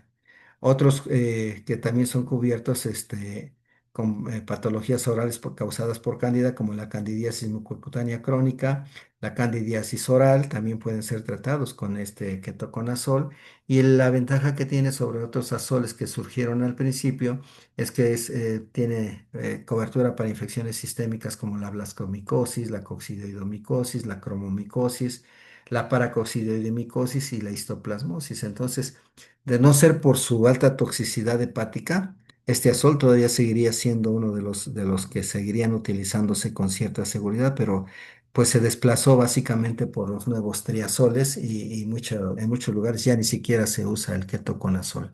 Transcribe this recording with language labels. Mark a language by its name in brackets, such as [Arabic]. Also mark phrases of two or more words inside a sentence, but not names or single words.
[Spanish] Otros que también son cubiertos con patologías orales causadas por cándida, como la candidiasis mucocutánea crónica, la candidiasis oral, también pueden ser tratados con este ketoconazol. Y la ventaja que tiene sobre otros azoles que surgieron al principio es que tiene cobertura para infecciones sistémicas como la blascomicosis, la coccidioidomicosis, la cromomicosis, la paracoccidioidemicosis y la histoplasmosis. Entonces, de no ser por su alta toxicidad hepática, este azol todavía seguiría siendo uno de los que seguirían utilizándose con cierta seguridad, pero pues se desplazó básicamente por los nuevos triazoles y en muchos lugares ya ni siquiera se usa el ketoconazol.